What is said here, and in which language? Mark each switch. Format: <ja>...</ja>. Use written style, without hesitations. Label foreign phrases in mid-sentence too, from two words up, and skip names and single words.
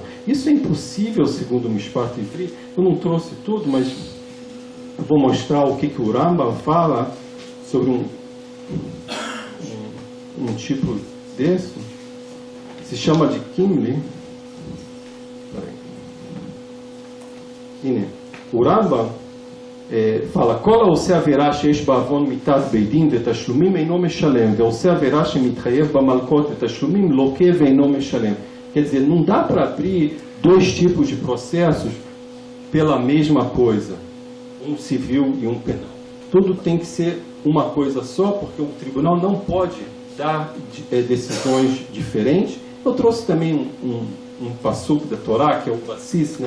<pt>Isso é impossível, segundo o</pt> <he>משפט עברי.</he> <pt>Eu não trouxe tudo, mas eu vou mostrar o que o Rambam fala sobre um tipo desse. Se chama de Kimli. O Rambam fala,</pt> <he>כל העושה עבירה שיש בעוון מיתת בית דין ותשלומים אינו משלם, ועושה עבירה שמתחייב במלקות ותשלומים לוקה ואינו משלם.</he> <pt>Quer dizer, não dá para abrir dois tipos de processos pela mesma coisa, um civil e um penal. Tudo tem que ser uma coisa só, porque o tribunal não pode dar decisões diferentes. Eu trouxe também um passuco da Torá, que é o Bassis, né?</pt>